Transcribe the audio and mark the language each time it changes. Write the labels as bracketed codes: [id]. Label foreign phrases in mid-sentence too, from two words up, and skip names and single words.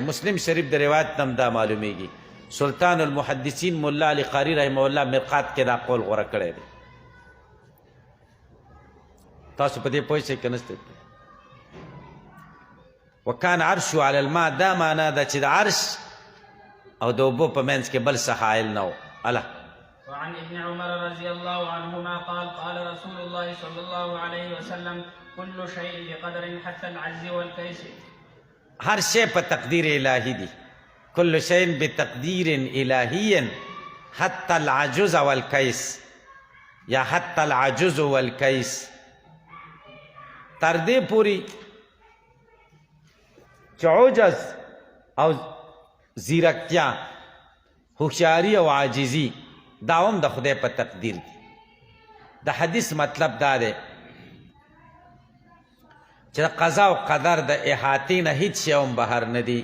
[ps] مسلم شریف د روایت هم دا معلومیږي. سلطان المحدثین ملا علی قاری [ar] رحمه الله [ps] مرقات کې دا قول غوره کړی دی. تاسو په دې پوه شئ که نه شئ؟ [ar] وکان عرشو علی الماء، [ps] دا معنا ده چې د عرش او د اوبو په منځ کې بل څه حایل نه و. الله [ar] وعن ابن عمر رضي الله عنهما قال قال رسول الله صلى الله عليه وسلم كل شيء بقدر حتى العجز والكيس. [ps] هر شی په تقدیر الهی دی. [ar] كل شيء بتقدير إلهي حتى العجز والكيس، یا حتى العجز والكيس. [ps] تر دې پوري چې عجز او زیرکتیا هوښیاري او عاجزي دا هم د خدای په تقدیر دی. د حدیث مطلب دا دی چې د قضا او قدر د احاطې نه هیڅ شی هم بهر نه دی.